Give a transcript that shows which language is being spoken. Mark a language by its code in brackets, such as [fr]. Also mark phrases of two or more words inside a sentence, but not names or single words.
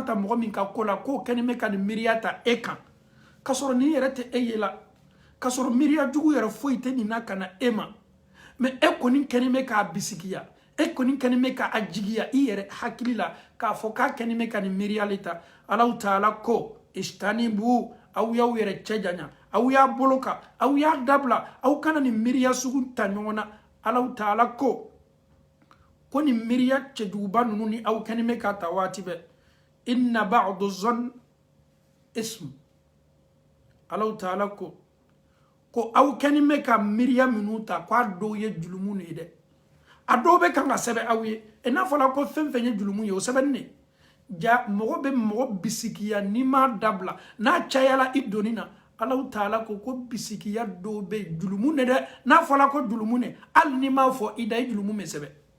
[bm] ta mɔgɔ min ka ko la k'o kɛlen bɛ ka nin miiriya ta e kan ka sɔrɔ nin yɛrɛ tɛ e ye la ka sɔrɔ miiriya jugu yɛrɛ foyi tɛ nin na ka na e ma mais e kɔni kɛlen bɛ k'a bisikiya e kɔni kɛlen bɛ k'a jigiya i yɛrɛ hakili la k'a fɔ k'a kɛlen bɛ ka nin miiriya le ta Allahu Ta'ala ko istanibu aw y'aw yɛrɛ cɛ janya aw y'a bolo kan aw y'a dabila aw kana nin miiriya sugu ta ɲɔgɔn na Allahu Ta'ala ko nin miiriya cɛjuguba ninnu ni aw kɛlen bɛ k'a ta waati bɛɛ [ar] إن بعض الظن إثم [bm] Allahu Ta'ala ko aw kɛlen bɛ ka miiriya minnu ta k'a dɔw ye julumu de ye dɛ a dɔw bɛ kan ka sɛbɛn aw ye i n'a fɔla ko fɛn fɛn ye julumu ye o sɛbɛnni de ja mɔgɔ bɛ mɔgɔ bisikiya n'i m'a dabila n'a cayala i donni na Allahu Ta'ala ko bisikiya dɔw bɛ julumu de dɛ n'a fɔla ko julumu de hali n'i m'a fɔ i da i julumu bɛ sɛbɛn